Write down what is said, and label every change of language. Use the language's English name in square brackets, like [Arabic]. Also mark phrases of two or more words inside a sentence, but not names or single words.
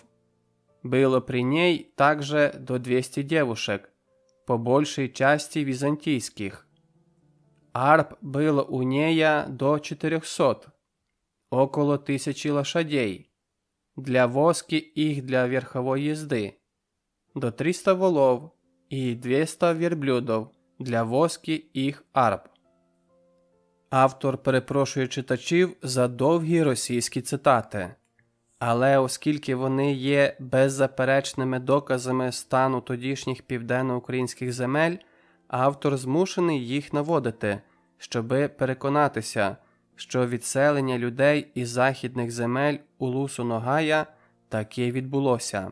[Russian] Было при ней также до 200 девушек, по большей части византийских. Арб было у нея до 400, около 1000 лошадей, для воски их для верховой езды, до 300 волов и 200 верблюдов для воски їх арб. [Ukrainian] Автор перепрошує читачів за довгі російські цитати, але оскільки вони є беззаперечними доказами стану тодішніх південноукраїнських земель, автор змушений їх наводити, щоби переконатися, що відселення людей із західних земель Улусу Ногая таки відбулося.